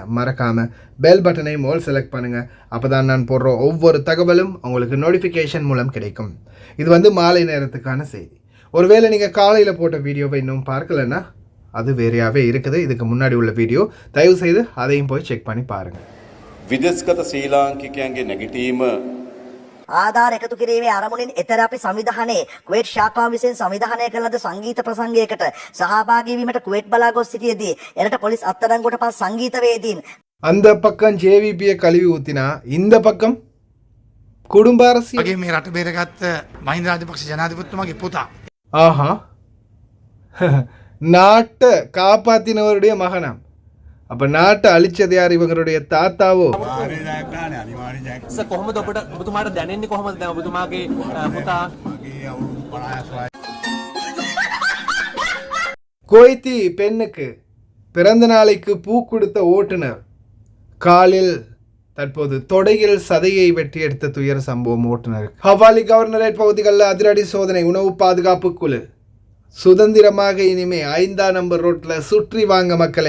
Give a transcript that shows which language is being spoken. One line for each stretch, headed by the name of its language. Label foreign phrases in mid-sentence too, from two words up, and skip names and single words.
Tamil: மறக்காமல் பெல் பட்டனை மோல் செலக்ட் பண்ணுங்கள். அப்போ தான் நான் போடுற ஒவ்வொரு தகவலும் உங்களுக்கு நோட்டிஃபிகேஷன் மூலம் கிடைக்கும். இது மாலை நேரத்துக்கான செய்தி. ஒருவேளை நீங்கள் காலையில் போட்ட வீடியோவை இன்னும் பார்க்கலன்னா அது வேறையாகவே இருக்குது. இதுக்கு முன்னாடி உள்ள வீடியோ தயவுசெய்து அதையும் போய் செக் பண்ணி பாருங்கள்.
Sinhala: විදෙස්ගත ශ්‍රී ලාංකිකයන්ගේ නැගිටීම ආධාර එකතු කිරීමේ අරමුණින් එතර අපි සංවිධානයේ කුවේට් ශාඛාව විසින් සංවිධානය කළ ලද සංගීත ප්‍රසංගයකට සහභාගී වීමට කුවේට් බලා ගොස් සිටියේදී එරට පොලිස් අත්අඩංගුවට පත් සංගීතවේදීන්
Tamil: அந்த பக்கம் ஜேவிபியை கழுவி ஊத்தினா இந்த பக்கம் குடும்ப அரசியல்.
Sinhala: වගේ මේ රට බේරගත්ත මහින්ද රාජපක්ෂ ජනාධිපතිතුමාගේ පුතා.
Tamil: ஆஹா, நாட்டை காப்பாத்தினவருடைய மகனாம். அப்ப நாட்டை அழிச்சது யார்? இவங்களுடைய தாத்தாவோ?
Sinhala: කොහොමද ඔබතුමාට දැනෙන්නේ? කොහොමද දැන් ඔබතුමාගේ පුතා
Tamil: குவைத்தி பெண்ணுக்கு பிறந்த நாளைக்கு பூ கொடுத்த ஓட்டுநர் காலில் தற்போது தொடையில் சதையை வெட்டி எடுத்த துயர சம்பவம் ஓட்டுநர். ஹவாலி கவர்னரேட் பகுதிகளில் அதிரடி சோதனை. உணவு பாதுகாப்பு குழு சுதந்திரமாக இனிமே 5ஆம் நம்பர் ரோட்டில் சுற்றி வாங்க மக்களே.